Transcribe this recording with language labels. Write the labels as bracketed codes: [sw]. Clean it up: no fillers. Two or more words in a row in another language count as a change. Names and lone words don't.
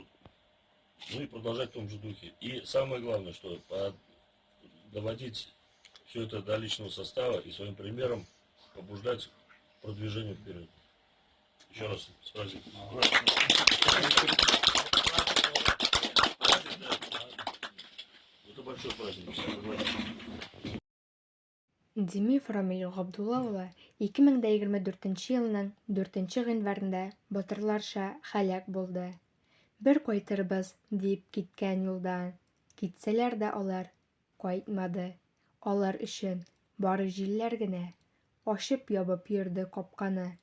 [ru] Ну и продолжать в том же духе. И самое главное, что доводить все это до личного состава и своим примером побуждать к продвижению вперед. Еще раз с праздником. Это большой праздник. [tt] Димив Рамил Габдулла улы 2024 елның 4 гыйнварында батырларча һәлак булды. Бер кайтырбыз дип киткән юлдан. Китсәләр дә алар кайтмады. Алар өчен бары җилләр генә ачып-ябып йөрде капканы.